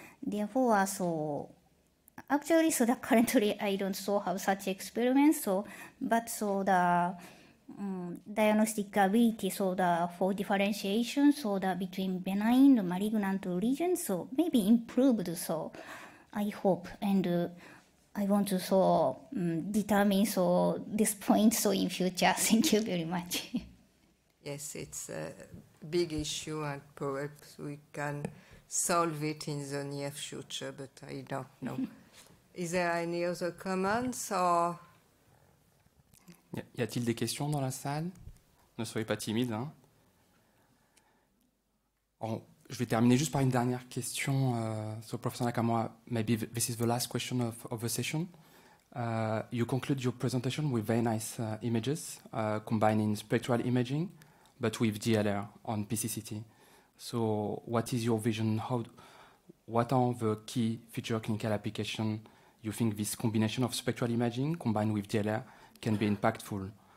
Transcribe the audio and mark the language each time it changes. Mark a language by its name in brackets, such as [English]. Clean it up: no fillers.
[English] Therefore, so actually so the currently I don't so have such experiments, so but so the diagnostic ability so the for differentiation so the between benign and malignant lesions so maybe improved, so I hope, and I want to so determine so this point so in future. Thank you very much. Yes, it's a big issue and perhaps we can solve it in the near future, but I don't know. Is there any other comments or? [French] Y a-t-il des questions dans la salle? Ne soyez pas timide. Hein. Je vais terminer juste par une dernière question. [English] So, Professor Nakamura, maybe this is the last question of the session. You conclude your presentation with very nice images, combining spectral imaging, but with DLR on PCCT. So, what is your vision? What are the key future clinical applications you think this combination of spectral imaging combined with DLR can be impactful?